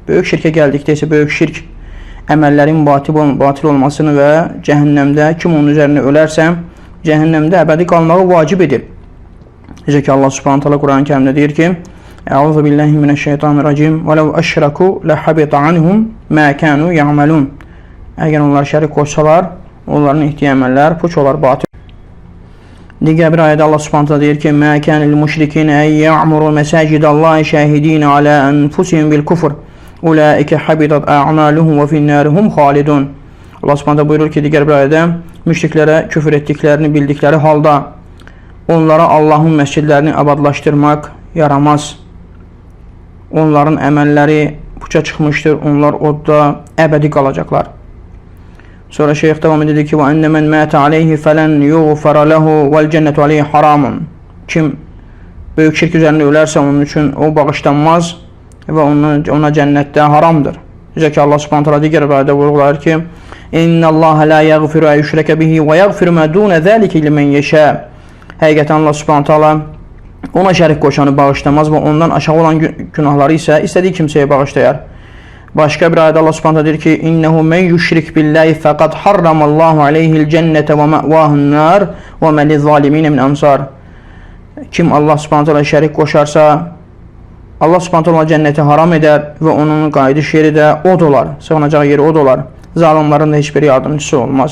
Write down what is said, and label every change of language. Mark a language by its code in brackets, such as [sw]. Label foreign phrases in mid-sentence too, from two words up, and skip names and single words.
[az] Böyük şirkə gəldikdə isə böyük şirk əməllərin batil olmasını və cəhənnəmdə kim onun üzərinə ölərsə, cəhənnəmdə əbədi qalmağı vacib edir. Necə ki Allah Subhanahu taala Quran-ı Kərimdə deyir ki: [ar] "أعوذ بالله من الشيطان الرجيم ولو أشركوا لحبط عنهم ما كانوا يعملون." [az] Əgər onlar şərik qoşsalar, onların etdiyi əməllər puç olar, batil. Digər bir ayədə Allah [ar] سبحانه تعالى [az] deyir ki: [ar] "ما كان للمشركين أن يعمروا مساجد الله شاهدين على أنفسهم بالكفر. أولئك حبطت أعمالهم وفي النار هم خالدون." [az] Allah [ar] سبحانه تعالى [az] buyurur ki, digər bir ayədə müşriklərə küfür etdiklərini bildikləri halda onlara Allahın məscidlərini abadlaşdırmaq yaramaz. Onların əməlləri puça çıxmışdır, onlar odda əbədi qalacaqlar. Sonra şeyx devam edir ki: [ar] "وأن من مات عليه فلن يغفر له والجنة عليه حرام." [az] Kim böyük şirk üzərində ölərsə, onun üçün o bağışlanmaz və ona cənnətdə haramdır. Necə ki Allah Subhanahu taala digər bir ayədə vurğulayır ki: [ar] "إن الله لا يغفر أن يشرك به ويغفر ما دون ذلك لمن يشاء." [az] Həqiqətən Allah [ar] سبحانه تعالى [az] ona şərik qoşanı bağışlamaz və ondan aşağı olan günahları isə istədiyi kimsəyə bağışlayar. Başqa bir ayədə Allah Subhanahu deyir ki: [ar] "إنه من يشرك بالله فقد حرم الله عليه الجنة ومأواه النار وما للظالمين من أنصار." [az] Kim Allah Subhanahu şərik qoşarsa, Allah Subhanahu cənnəti haram edər və onun qayıdış yeri də od olar. Sığınacağı yeri od olar. Zalimlərin də heç bir yardımcısı olmaz.